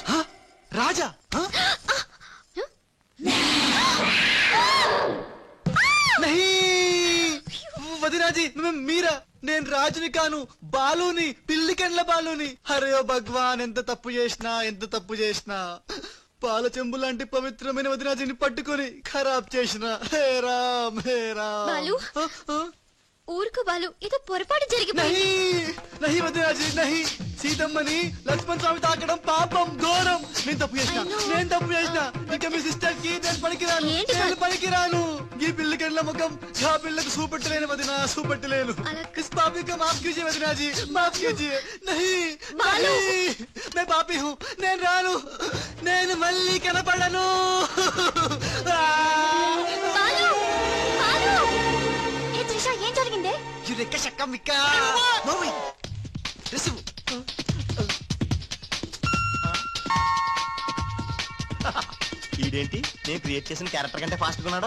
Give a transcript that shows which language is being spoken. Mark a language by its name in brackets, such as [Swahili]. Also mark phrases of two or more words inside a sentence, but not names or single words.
[Telugu] రాజా? వదిరాజీ, మీరా? నేను రాజుని కాను, బాలుని, పిల్లికెండ్ల బాలుని. [Hindi] अरे ओ भगवान, [Telugu] ఎంత తప్పు చేసినా, ఎంత తప్పు చేసినా. పాల చెంబు లాంటి పవిత్రమైన వదినాజిని పట్టుకొని ఖరాబ్ చేసిన. [Hindi] हे राम हे राम. [Telugu] బాలు ఊరుకు బాలు, ఏదో పొరపాటు జరిగిపోయింది. [Hindi] नहीं वदिनाजी नहीं. [Telugu] సీతమ్మని లక్ష్మణ్ స్వామి తాకడం పాపం, ఘోరం. నేను తప్పు చేసిన. ఇక మీ సిస్టర్ కి నేను పనికిరాను. ఈ పిల్లకెళ్ళ ముఖం ఆ పిల్లకు చూపెట్టలేను వదినా, చూపెట్టలేను. [Hindi] इस पापी का माफ़ कीजिए वदिनाजी, माफ़ कीजिए। नहीं मैं पापी हूँ, [Telugu] నేను రాను. నేను మళ్ళీ కనపడను. ఏం జరిగిందే? ఈడేంటి నేను క్రియేట్ చేసిన క్యారెక్టర్ కంటే ఫాస్ట్ ఉన్నాడు.